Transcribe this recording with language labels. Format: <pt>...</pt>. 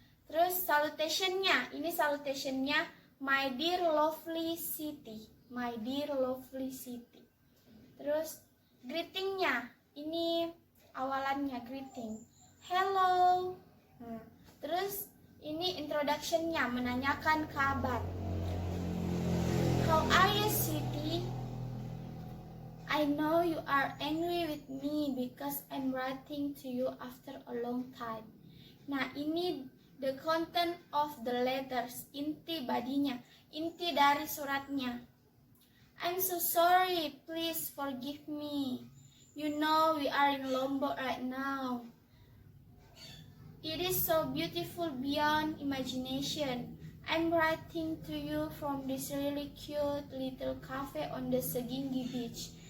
<id>Terus salutation-nya, ini salutation-nya</id> <en>my dear lovely city,</en> <id>my dear lovely city. Terus greeting-nya, ini awalannya greeting, hello. Terus ini introduction-nya, menanyakan kabar.</id> <en>How are you, sweetie? I know you are angry with me because I'm writing to you after a long time.</en> <id>Nah, ini</id> <en>the content of the letters,</en> <id>inti badinya, inti dari suratnya.</id> <en>I'm so sorry, please forgive me. You know we are in Lombok right now. It is so beautiful beyond imagination. I'm writing to you from this really cute little cafe on the Seginggi Beach.</en>